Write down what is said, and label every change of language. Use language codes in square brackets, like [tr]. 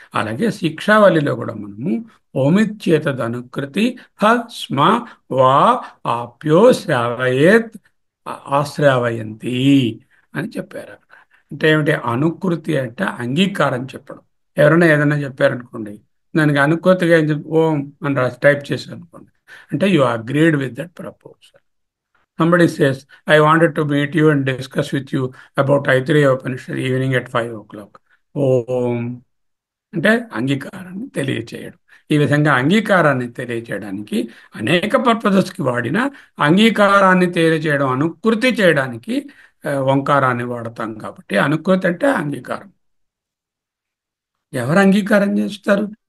[te] అలాగే శిక్షావళిలో కూడా మనము [sa] ఓమిత్యేతద్ అనుకృతి హ స్మ వా ఆప్యో శ్రావయేత్ ఆశ్రావయంతి [te] అని చెప్పారు అక్కడ. అంటే ఏమిటి? అనుకృతి అంటే అంగీకారం చెప్పడం. ఎవరైనా ఏదైనా చెప్పారనుకోండి, దానికి అనుకృతిగా ఏం ఓం అని రాసి టైప్ చేశారు అనుకోండి, అంటే [en] You agreed with that proposal. Somebody says, I wanted to meet you and discuss with you about Aitreya Upanishad evening at 5 o'clock. [te] ఓం అంటే అంగీకారాన్ని తెలియచేయడం. ఈ విధంగా అంగీకారాన్ని తెలియచేయడానికి అనేక పర్పసెస్కి వాడిన అంగీకారాన్ని తెలియచేయడం, అనుకృతి చేయడానికి ఓంకారాన్ని వాడతాం. కాబట్టి అనుకృతి అంటే అంగీకారం. ఎవరు అంగీకారం చేస్తారు?